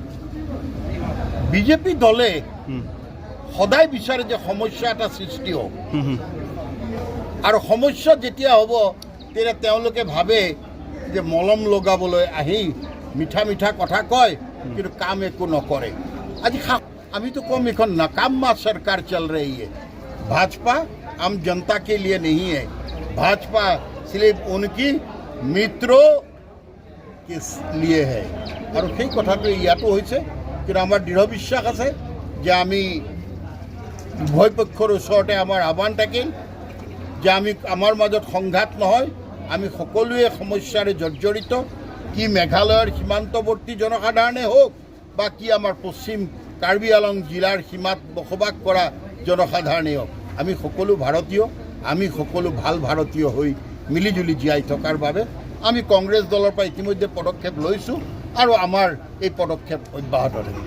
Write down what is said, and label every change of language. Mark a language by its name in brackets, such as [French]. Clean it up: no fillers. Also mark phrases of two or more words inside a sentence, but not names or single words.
[Assamese] বিজেপি দলে সদায় বিচাৰে যে সমস্যা এটা সৃষ্টি হওক আৰু সমস্যা যেতিয়া হ'ব তেতিয়া তেওঁলোকে ভাবে যে মলম লগাবলৈ আহি মিঠা মিঠা কথা কয় কিন্তু কাম একো নকৰে আজি [Hindi] अभी तो कौन एक नाकामा सरकार चल रही है भाजपा आम जनता के लिए नहीं है भाजपा सिर्फ उनकी मित्रों के लिए है और [Assamese] সেই কথাটো ইয়াতো হৈছে কিন্তু আমাৰ দৃঢ় বিশ্বাস আছে যে আমি উভয় পক্ষৰ ওচৰতে আমাৰ আহ্বান থাকিল যে আমি আমাৰ মাজত সংঘাত নহয় আমি সকলোৱে সমস্যাৰে জৰ্জৰিত কি মেঘালয়ৰ সীমান্তৱৰ্তী জনসাধাৰণে হোক বা কি আমাৰ পশ্চিম কাৰ্বি আলং জিলাৰ সীমাত বসবাস কৰা জনসাধাৰণেই হওক আমি সকলো ভাৰতীয় আমি সকলো ভাল ভাৰতীয় হৈ মিলিজুলি জীয়াই থকাৰ বাবে আমি কংগ্ৰেছ দলৰ পৰা ইতিমধ্যে পদক্ষেপ লৈছোঁ আৰু আমাৰ এই পদক্ষেপ অব্যাহত থাকিব।